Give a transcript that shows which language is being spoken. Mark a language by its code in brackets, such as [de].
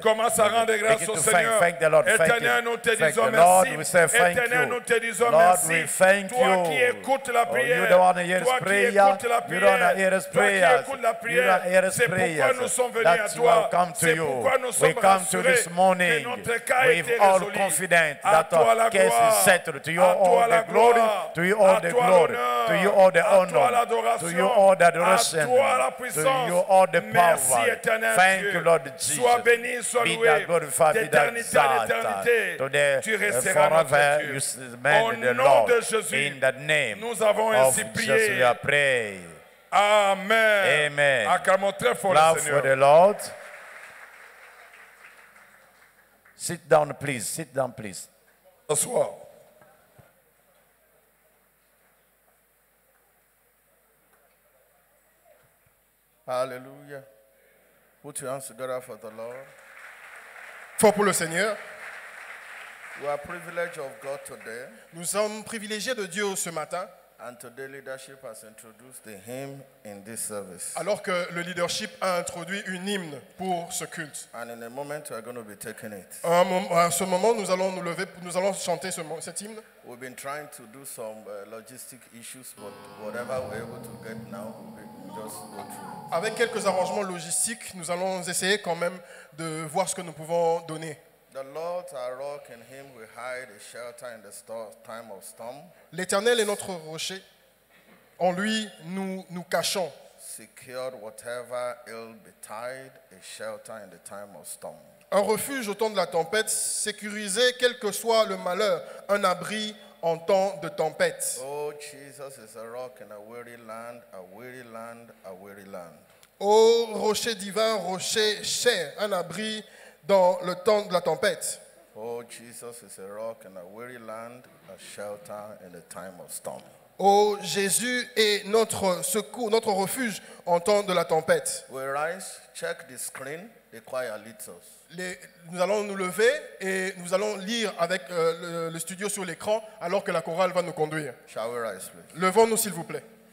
[fr] Commence à rendre grâce au Seigneur. Éternel, nous te disons merci. Éternel, nous te disons merci. Toi qui écoutes la prière. Toi qui écoutes la prière. Toi qui écoutes la prière. C'est pourquoi nous sommes venus à toi. C'est pourquoi nous sommes rassurés. [en] We've all confident that our case is settled. To you all the glory, to you all the glory, to you all the honor, to you all the adoration, to you all the power. Thank you, Lord Jesus. Be thou glorified, be thou exalted. Today, forever, you remain the Lord. In the name of Jesus, we are praying. Amen. Amen. [fr] Acclamons très fort le [en] Clap [fr] Seigneur. [en] for the Lord. Sit down, please. Sit down, please. [fr] Asseoir. [en] Hallelujah. Put your hands together for the Lord. [fr] Fort pour le Seigneur. [en] We are privileged of God today. [fr] Nous sommes privilégiés de Dieu ce matin. [en] And today leadership has introduced the hymn in this service. [fr] Alors que le leadership a introduit une hymne pour ce culte. [en] And in a moment we are going to be taking it. [fr] À ce moment, nous allons nous lever, nous allons chanter cet hymne. [en] We've been trying to do some logistic issues, but whatever we're able to get now, we'll just go through. [fr] Avec quelques arrangements logistiques, nous allons essayer quand même de voir ce que nous pouvons donner. [en] The Lord our rock, in him we hide a shelter in the time of storm. [fr] L'Éternel est notre rocher. En lui, nous cachons. [en] Secured whatever ill betide, a shelter in the time of storm. [fr] Un refuge au temps de la tempête, sécurisé quel que soit le malheur, un abri en temps de tempête. [en] Oh, Jesus is a rock in a weary land, a weary land, a weary land. [fr] Ô rocher divin, rocher cher, un abri dans le temps de la tempête. [en] Oh, Jesus is a rock in a weary land, a shelter in the time of storm. [fr] Oh, Jésus est notre secours, notre refuge en temps de la tempête. [en] We rise, check the screen, the choir leads us. [fr] Nous allons nous lever et nous allons lire avec le studio sur l'écran alors que la chorale va nous conduire. [en] Shall we rise, please? [fr] Levons-nous s'il vous plaît.